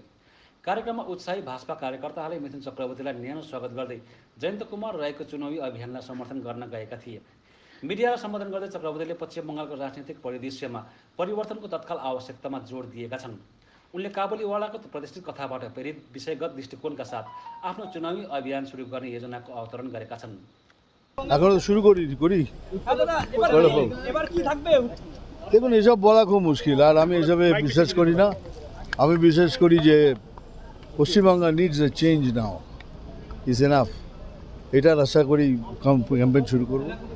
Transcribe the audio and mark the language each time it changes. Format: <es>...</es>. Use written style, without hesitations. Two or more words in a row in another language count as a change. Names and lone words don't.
<ne>कार्यक्रममा उत्साही भाजपा कार्यकर्ताहरूले मिथुन चक्रवर्तीलाई न्यानो स्वागत गर्दै जयन्त कुमार राईको चुनावी अभियानलाई समर्थन गर्न गएका थिए। मिडियालाई सम्बोधन गर्दै चक्रवर्तीले पश्चिम बङ्गालको राजनीतिक परिदृश्यमा परिवर्तनको तत्काल आवश्यकतामा जोड दिएका छन्। उनले काबुलीवालाको प्रतिष्ठित कथाबाट प्रेरित विषयगत दृष्टिकोणका साथ आफ्नो चुनावी अभियान सुरु गर्ने योजनाको अवतरण गरेका छन्।</ne> <bn>এখনো তো শুরু করি দেখুন, এসব বলা খুব মুশকিল, আর আমি এসবে বিশ্বাস করি না। আমি বিশ্বাস করি যে পশ্চিমবঙ্গ</bn> <en>needs a change now, is enough.</en> <bn>এটার আশা করি ক্যাম্পেইন শুরু করবো।</bn>